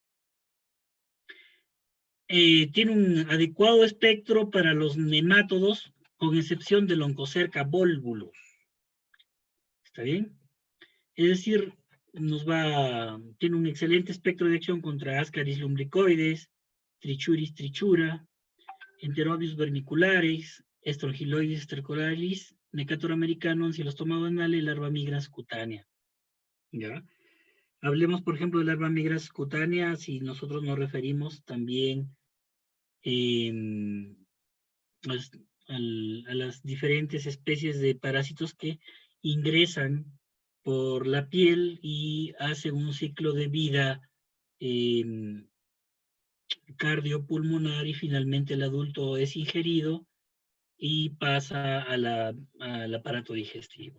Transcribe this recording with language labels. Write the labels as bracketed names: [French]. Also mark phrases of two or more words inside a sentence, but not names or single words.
[Spanish] Tiene un adecuado espectro para los nemátodos, con excepción del Onchocerca volvulus. ¿Está bien? Es decir, tiene un excelente espectro de acción contra Ascaris lumbricoides, Trichuris trichura, Enterobius vermicularis, Strongyloides stercoralis, Necator americano, Ancylostoma banale y Larva migrans cutánea. ¿Ya? Hablemos, por ejemplo, de Larva migrans cutánea, si nosotros nos referimos también a las diferentes especies de parásitos que ingresan por la piel y hacen un ciclo de vida cardiopulmonar, y finalmente el adulto es ingerido y pasa al aparato digestivo.